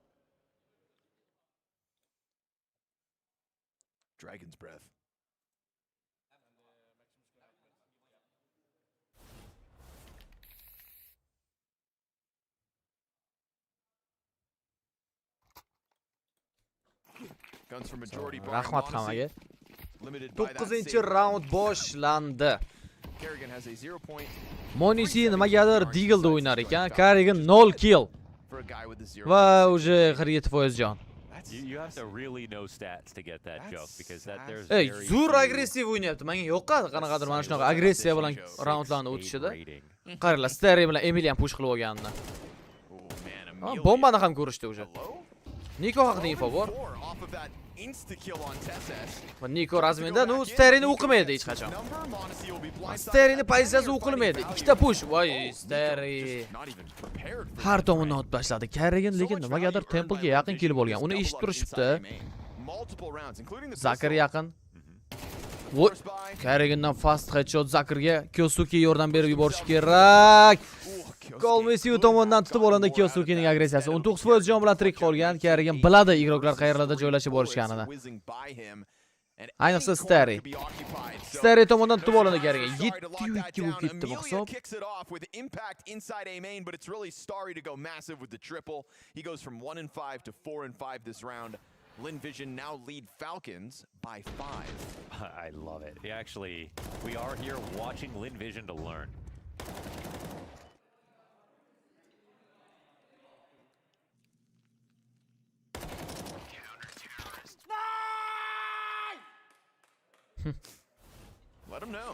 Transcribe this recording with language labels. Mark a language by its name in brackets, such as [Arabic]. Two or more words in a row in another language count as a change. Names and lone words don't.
[English] Dragon's Breath. Guns for majority bar. [Uzbek] Rahmat hammaga. [English] Limited by that [Uzbek] 9-chi [English] save. [Uzbek] round boshlandi. [English] Kerrigan has a 0 point [Uzbek] Monisi nimagadir Deagle'da o'ynar ekan. Kerrigan 0 kill [English] for a guy with a 0. [Uzbek] va uje 47% jon. [English] You have to really know stats to get that joke because there's [Uzbek] Ey, [English] very [Uzbek] zo'r [English] few [Uzbek] agressiv o'ynayapti. Menga yoqqadi qanaqadir mana shunaqa agressiya bilan roundlarni o'tishida. [English] rating. [Uzbek] Qaranglar, Stari bilan Emily ham push qilib olganini. [English] Oh man, [Uzbek] Ha, Amelia. bombani ham ko'rishdi uje. [English] Hello? [Uzbek] Niko haqida info bor. [English] 4 off of that insta kill on Tesses. [Uzbek] Va Niko razmenda u Starini o'qimaydi hech qachon. [English] Number, Monesi will be blindsided. [Uzbek] Starini pozitsiyasi o'qilmaydi. Ikkita push. Voy, Stari. [English] Just not even prepared for [Uzbek] Har tomondan o'tib tashladi. Kerrigan lekin nimagadir Temple'ga yaqin kelib olgan. Uni eshitib turishibdi. [English] Multiple rounds including the Zacher pistol. [Uzbek] yaqin. Voy, Kerrigandan [English] fast headshot [Uzbek] Zacherga Kyosuke yordam berib yuborish kerak. Golmesi tomonidan tutib olindi Kyosukening agressiyasi. 19% jon bilan tirik qolgan. Kerrigan biladi igroklar qayerlarda joylashib borishganini. Ayniqsa Stari. Stari tomonidan tutib olindi Kerrigan. 7-2 bo'lib ketdi bu hisob. [English] Kicks it off with impact inside A main, but it's really Starry to go massive with the triple. He goes from 1-5 to 4-5 this round. Linvision now lead Falcons by 5. I love it. We are here watching Linvision to learn. Let him know.